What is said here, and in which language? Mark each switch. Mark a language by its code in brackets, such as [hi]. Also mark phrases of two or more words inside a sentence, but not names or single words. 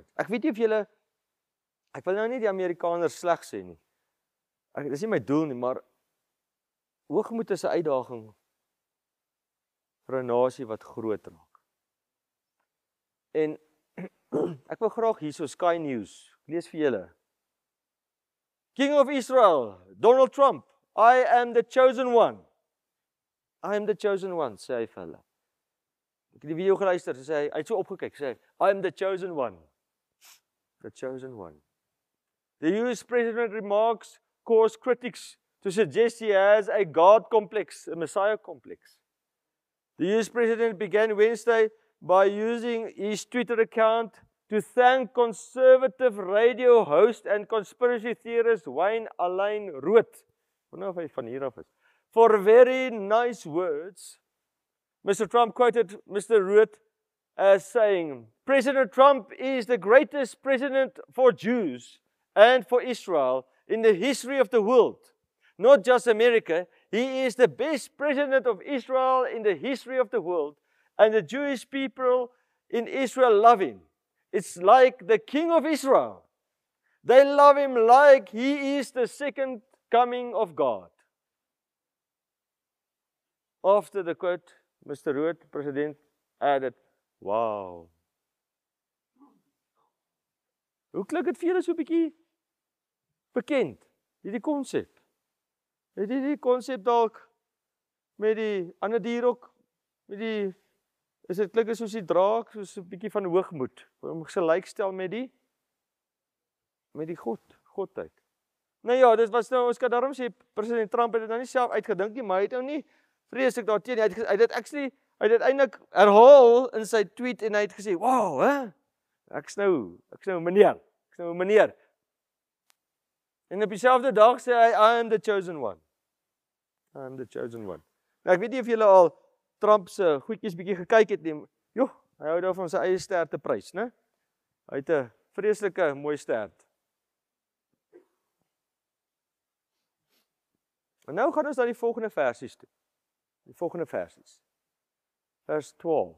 [af] Ek weet nie of julle, ek wil nou nie die Amerikaners sleg sê nie. Dis nie my doel nie, maar hoogmoed is 'n uitdaging vir 'n nasie wat groot raak. En ek wil graag hierso Sky News, ek lees vir julle. [en] King of Israel, Donald Trump, I am the chosen one. I am the chosen one, [af] sê hy vir hulle. Ek het die video geluister, sê hy het so opgekyk, sê hy, [en] I am the chosen one. The chosen one. The US president remarks cause critics to suggest he has a God complex, a Messiah complex. The US president began Wednesday by using his Twitter account to thank conservative radio host and conspiracy theorist Wayne Allyn Root, [af] wonder of hy van hier af is, [en] for very nice words. Mr. Trump quoted Mr. Root as saying, President Trump is the greatest president for Jews and for Israel in the history of the world. Not just America, he is the best president of Israel in the history of the world, and the Jewish people in Israel love him. It's like the King of Israel. They love him like he is the second coming of God. After the quote, Mr. Root, president, added, wow. [af] Hoe klink dit vir julle so 'n bietjie bekend, hierdie konsep? Het jy die konsep dalk met die ander dier ook, met die, is dit klink soos die draak, soos 'n bietjie van hoogmoed, om gelykstel met die godheid. Nou ja, dit was nou, ons kan daarom sê, president Trump het dit nou nie self uitgedink nie, maar hy het nou nie vreeslik daarteen, hy het dit eintlik herhaal in sy tweet en hy het gesê, wow, hè? Ek's nou meneer. En op dieselfde dag sê hy, [en] I am the chosen one. I am the chosen one. [af] Nou, ek weet nie of julle al Trump se goedjies bietjie gekyk het nie. Joh, hy hou daarvan sy eie ster te prys, né? Hy het 'n vreeslike mooi stert. En nou gaan ons na die volgende versies toe. Die volgende versies. Vers 12.